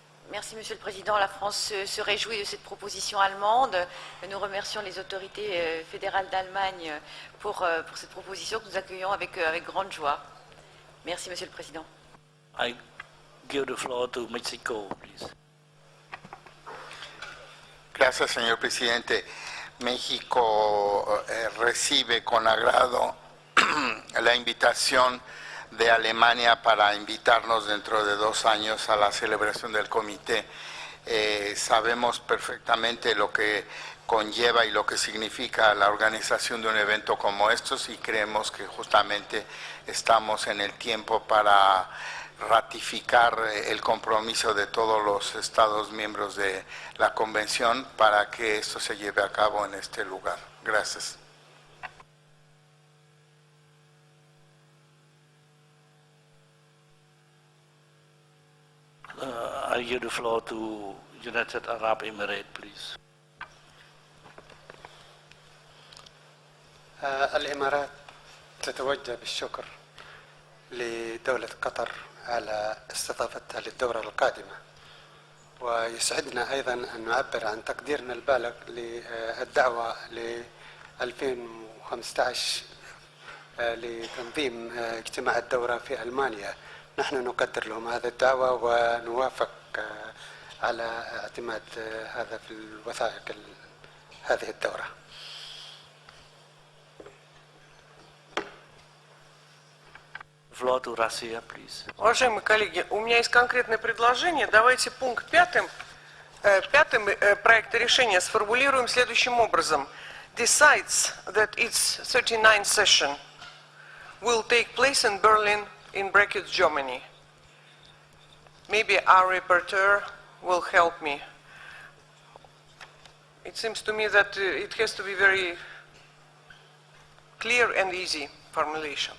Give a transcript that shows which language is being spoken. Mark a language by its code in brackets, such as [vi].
[fr] Merci Monsieur le Président. La France se réjouit de cette proposition allemande. Nous remercions les autorités fédérales d'Allemagne pour cette proposition que nous accueillons avec grande joie. Merci Monsieur le Président. [en] I give the floor to Mexico, please. [es] Gracias, señor presidente. México recibe con agrado la invitación de Alemania para invitarnos dentro de 2 años a la celebración del comité. Sabemos perfectamente lo que conlleva y lo que significa la organización de un evento como estos y creemos que justamente estamos en el tiempo para ratificar el compromiso de todos los Estados miembros de la Convención para que esto se lleve a cabo en este lugar. Gracias. [en] I give the floor to United Arab Emirates, please. [ar] الإمارات تتوجه بالشكر لدولة قطر على استضافتها للدورة القادمة، ويسعدنا أيضا أن نعبر عن تقديرنا البالغ للدعوة ل 2015 لتنظيم اجتماع الدورة في ألمانيا. نحن نقدر لهم هذه الدعوة ونوافق على اعتماد هذا في الوثائق هذه الدورة. [en] Floor to Russia, please. [ru] Уважаемые коллеги, у меня есть конкретное предложение. Давайте пункт пятым проекта решения сформулируем следующим образом. [en] Decides that its 39th session will take place in Berlin, in brackets, Germany. Maybe our rapporteur will help me. It seems to me that it has to be very clear and easy formulation.